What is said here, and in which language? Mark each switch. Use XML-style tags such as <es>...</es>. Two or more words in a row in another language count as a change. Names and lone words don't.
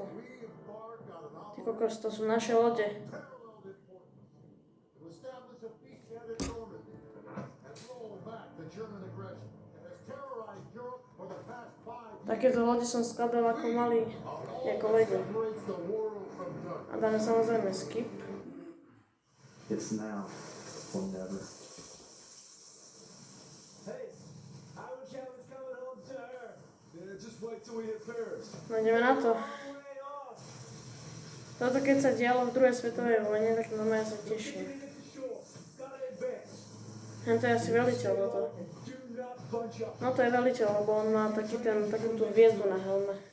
<sk>Ty kokos, to sú naše lode. Takéto lode som skladal ako malý, ako Lego. A dáme samozrejme skip.</sk> <en>It's now or never. Hey, I wish I was coming home to her. Yeah, just wait till we hit Paris.</en> <sk>No ideme na to. Toto keď sa dialo v druhej svetovej vojne, tak normálne sa teším. To je asi veliteľ toto. No to je veliteľ, lebo on má takú tú hviezdu na helme.</sk>